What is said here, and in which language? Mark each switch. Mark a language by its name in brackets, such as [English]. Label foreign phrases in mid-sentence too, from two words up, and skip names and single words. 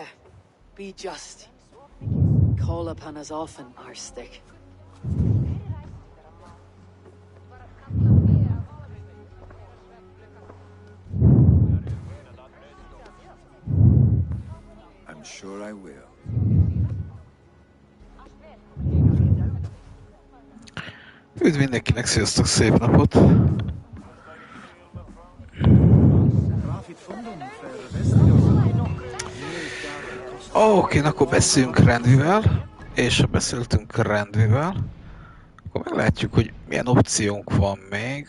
[English] Be just. Call upon us often, our stick. I'm sure I will. [Hungarian] Üdv mindenkinek, sziasztok, szép napot! Oké, akkor beszéljünk Rendvivel, és ha beszéltünk Rendvivel, akkor meglátjuk, hogy milyen opciónk van még.